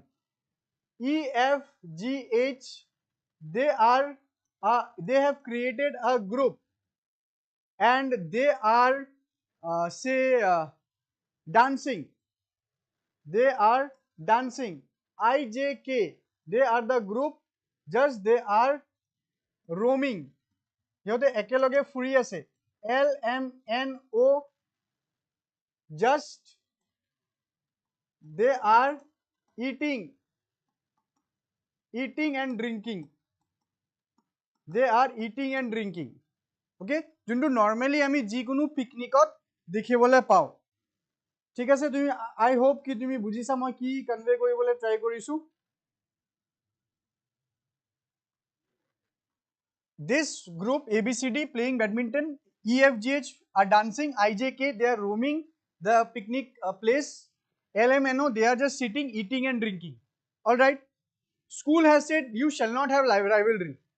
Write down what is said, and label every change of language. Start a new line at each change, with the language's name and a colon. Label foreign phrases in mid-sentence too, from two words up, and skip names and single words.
English: E, F, G, H, they have created a group and they are dancing. They are dancing. I, J, K, they are the group, just they are roaming.
Assamese: সিহঁতে একেলগে ফুৰি আছে.
English: L, M, N, O, just they are eating and drinking. They are eating and drinking.
Assamese: Okay, যোনটো নৰ্মেলি আমি যিকোনো পিকনিকত দেখিবলৈ পাওঁ. ঠিক আছে, তুমি
English: I hope
Assamese: কি তুমি বুজিছা মই কি কনভে কৰিবলৈ ট্ৰাই কৰিছো.
English: This group ABCD playing badminton, EFGH are dancing, IJK they are roaming the picnic place, LMNO they are just sitting, eating and drinking. All right, school has said you shall not have rivalry.